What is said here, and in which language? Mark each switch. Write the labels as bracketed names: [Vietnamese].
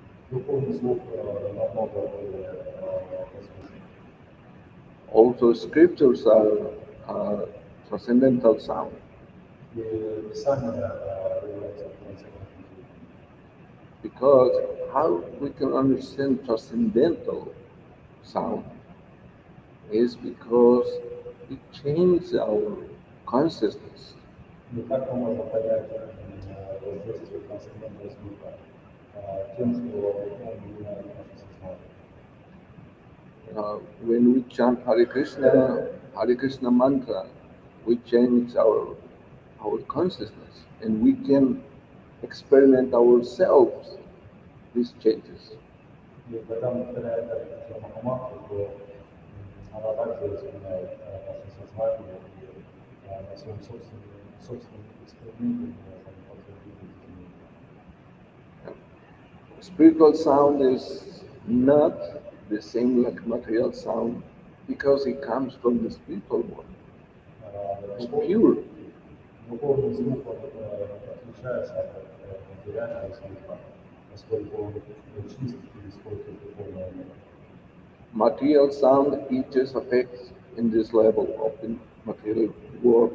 [Russian] Духовный звук намного более возвышен. [English] Also, scriptures are transcendental sound [Russian] И Писание является трансцендентным звуком. [English] because how we can understand transcendental sound is because it changes our consciousness. [Russian] И как мы можем понять воздействие трансцендентного звука? Тем, что он меняет наше сознание. [English] When we chant Hare Krishna mantra, we change our consciousness, and we can experiment ourselves these changes. [Russian] И когда мы повторяем Харе Махамантру, то она также изменяет наше сознание, и на своем собственном эксперименте мы можем подтвердить эти изменения. [English] Spiritual sound is not the same like material sound because it comes from the spiritual world. It's pure. [Russian] Духовный звук он, отличается от материального звука, поскольку он чист и использует духовное мир. [English] Material sound it just affects in this level of the material world.